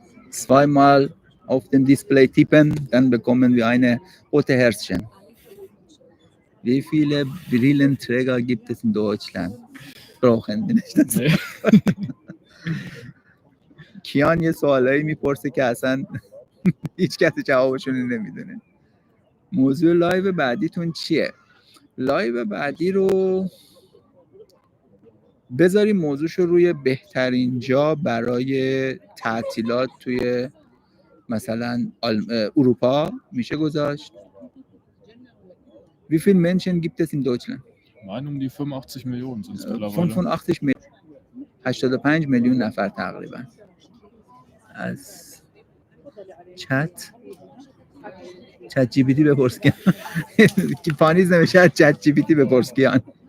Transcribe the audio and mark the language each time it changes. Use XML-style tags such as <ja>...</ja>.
<de>Zweimal auf dem Display tippen, dann bekommen wir eine rote Herzchen. Wie viele Brillenträger gibt es in Deutschland? Brauchen wir nicht. Nee.</de> <fa>کیان یه سوالایی میپرسه که اصلا هیچ کسی جوابشون نمیدونه. موضوع لایو بعدیتون چیه؟ لایو بعدی رو بذاریم موضوعشو روی بهترین جا برای تعطیلات توی مثلا اروپا میشه گذاشت.</fa> <de>Wie viele Menschen gibt es in Deutschland? Nein, um die 85 Millionen sind es mittlerweile.</de> <fa>85 میلیون 85 میلیون نفر تقریبا. از چت جی پی تی بپرس که پانیز نمیشه از چت جی پی تی بپرس کیان.</fa>